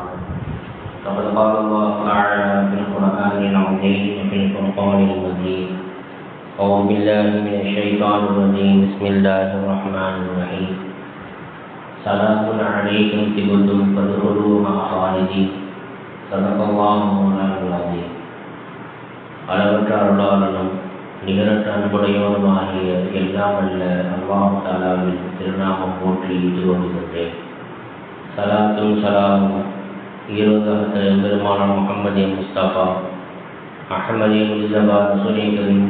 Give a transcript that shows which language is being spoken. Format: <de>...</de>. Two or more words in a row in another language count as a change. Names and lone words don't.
<ar>فقد قال الله تعالى في القرآن العظيم وفي الفرقان المجيد: أعوذ بالله من الشيطان الرجيم. بسم الله الرحمن الرحيم. سلام عليكم طبتم فادخلوها خالدين. صدق الله مولانا العظيم.</ar> <ta>அளவற்ற அருளாளனும் நிகரற்ற அன்புடையவனுமாகிய எல்லாம் அல்ல அல்லாஹ் தஆலாவின் திருநாமம் போற்றி துவங்குகின்றேன். சலாத்தும் சலாமும் ஈரோதகத்த எம்பெருமானார் முஹம்மது முஸ்தபா அஹ்மது முஸ்தபா</ta> <ar>رسول كريم</ar>